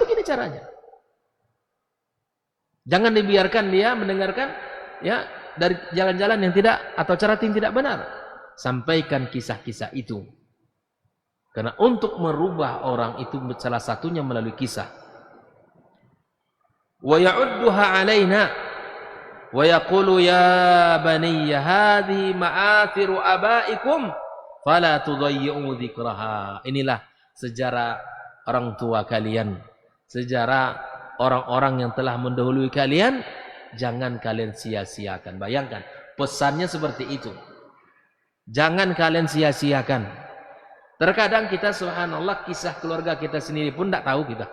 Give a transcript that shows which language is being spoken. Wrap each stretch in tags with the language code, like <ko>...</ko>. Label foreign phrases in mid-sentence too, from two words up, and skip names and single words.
<id>Begini caranya. Jangan dibiarkan dia mendengarkan dari jalan-jalan yang tidak, atau cara yang tidak benar. Sampaikan kisah-kisah itu. Karena untuk merubah orang itu salah satunya melalui kisah.</id> <ar>ويعدها علينا ويقول يا بني هذه مآثر آبائكم فلا تضيعوا ذكرها.</ar> <id>Inilah sejarah orang tua kalian, sejarah orang-orang yang telah mendahului kalian, jangan kalian sia-siakan. Bayangkan, pesannya seperti itu. Jangan kalian sia-siakan. Terkadang kita, subhanallah, kisah keluarga kita sendiri pun tidak tahu kita.</id>